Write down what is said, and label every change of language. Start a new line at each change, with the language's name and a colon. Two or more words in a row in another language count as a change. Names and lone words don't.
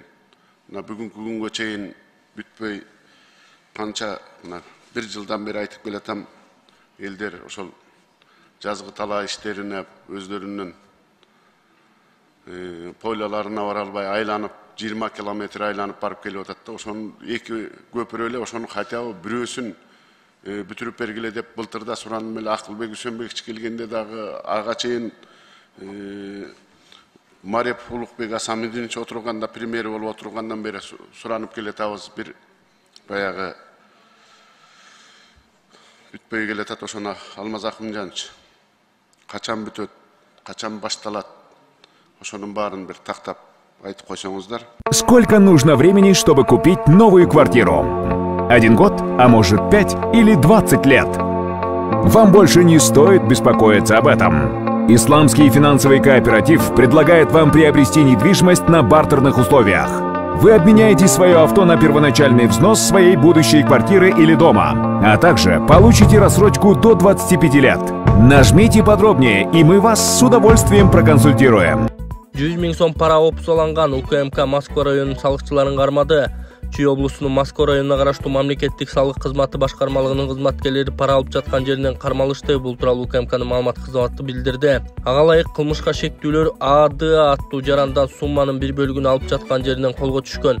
Kyrgyz: Мына бүгүнкү күнгө чейин бүтпөй канча 1 жылдан бери айтып келатам, элдер ошол жазгы талаа иштерине өздөрүнүн пойлаларына бара албай айланып 20 километр айланып барып келип атат да, ошонун 2 көпүрө эле ошону
Russian: хотя бы
Kyrgyz: бирөөсүн бүтүрүп бергиле деп былтырда суранып эле Акылбек Үсөнбекович келгенде дагы ага чейин Мареп Улукбек Асамидинович отурганда, премьер болуп отургандан бери суранып келатабыз. Бир баягы бүтпөй келатат. Ошону Алмаз Акымжанович качан бүтөт, качан башталат, ошонун баарын бир тактап айтып койсоңуздар.
Russian: Сколько нужно времени, чтобы купить новую квартиру? 1 год, а может 5 или 20 лет? Вам больше не стоит беспокоиться об этом. Исламский финансовый кооператив предлагает вам приобрести недвижимость на бартерных условиях. Вы обменяете свое авто на первоначальный взнос своей будущей квартиры или дома, а также получите рассрочку до 25 лет. Нажмите подробнее, и мы вас с удовольствием проконсультируем.
Kyrgyz: 100 000 сом пара опусаланган УКМК Москва районунун салыкчыларын кармады. Чүй облусунун Москва районуна караштуу мамлекеттик салык кызматы башкармалыгынын кызматкерлери пара алып жаткан жеринен кармалышты. Бул тууралуу УКМКнын маалымат кызматы билдирди. Ага ылайык кылмышка шектүүлөр АДА аттуу жарандан сумманын бир бөлүгүн алып жаткан жеринен колго түшкөн.